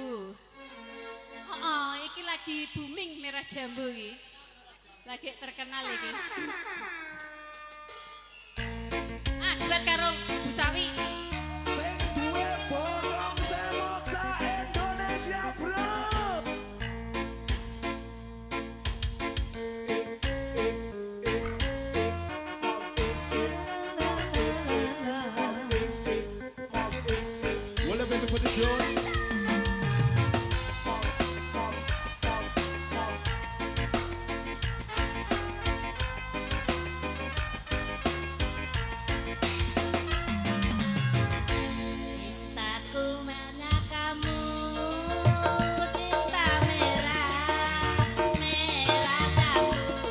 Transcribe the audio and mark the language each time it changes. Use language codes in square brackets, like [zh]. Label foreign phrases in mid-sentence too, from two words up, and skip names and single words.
[jv] Oh, iki lagi booming [id] merah jambu [jv] iki. Lagi terkenal iki. Ah, duet karo Bu Sawi. Sing duwe borong semok sa Indonesia, bro. [en] Well, baby, put the joint. [id] Cintaku mana kamu, cinta merah, merah jambu.